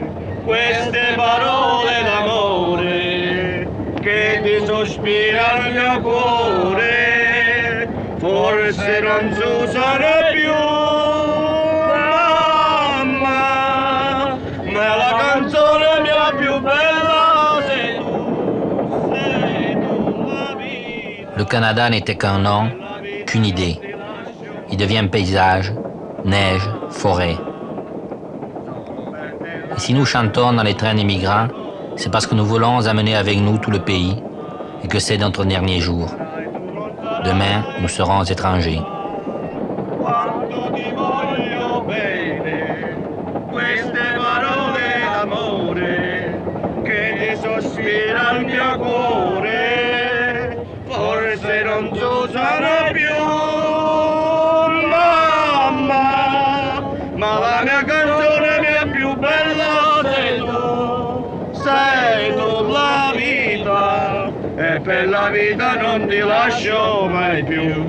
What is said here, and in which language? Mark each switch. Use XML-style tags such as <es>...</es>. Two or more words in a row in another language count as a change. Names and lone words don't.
<it>Queste parole d'amore che ti sospira il mio cuore, forse non si usano più. Mamma, ma la canzone mia più bella sei tu.</it> <fr>Le Canada n'était qu'un nom, qu'une idée. Il devient paysage, neige, forêt. Et si nous chantons dans les trains des migrants, c'est parce que nous voulons amener avec nous tout le pays et que c'est notre dernier jour. Demain, nous serons étrangers.</fr> <it>Quando ti voglio bene, queste parole d'amore che ti sospira il mio cuore, forse non si usano più. Mamma, ma la mia canzone mia più bella sei tu la vita, e per la vita non ti lascio mai più.</it>